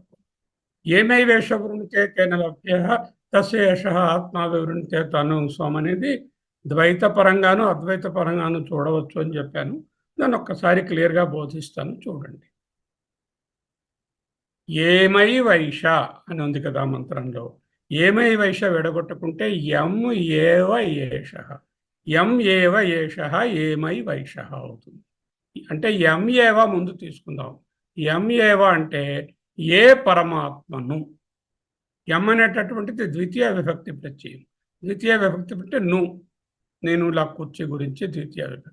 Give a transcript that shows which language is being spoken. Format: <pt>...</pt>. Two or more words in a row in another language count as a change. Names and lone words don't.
<sa>ఏమై వేష వృణితే తేన లభ్య తస్యేష ఆత్మ వివృణితే తను.</sa> <te>స్వం అనేది ద్వైత పరంగాను అద్వైత పరంగాను చూడవచ్చు అని చెప్పాను. దాన్ని ఒక్కసారి క్లియర్గా బోధిస్తాను, చూడండి.</te> <sa>ఏమై వైష</sa> <te>అని ఉంది కదా మంత్రంలో.</te> <sa>ఏమై వైష</sa> <te>విడగొట్టుకుంటే</te> <sa>యం ఏవ ఏష, యం ఏవ ఏష ఏమై వైష</sa> <te>అవుతుంది. అంటే</te> <sa>యం ఏవ</sa> <te>ముందు తీసుకుందాం.</te> <sa>యం ఏవ</sa> <te>అంటే ఏ పరమాత్మను. యం అనేటటువంటిది ద్వితీయ విభక్తి ప్రత్యయం. ద్వితీయ విభక్తి అంటే నేను ఇలా కుర్చీ గురించి ద్వితీయ విభక్తి.</te>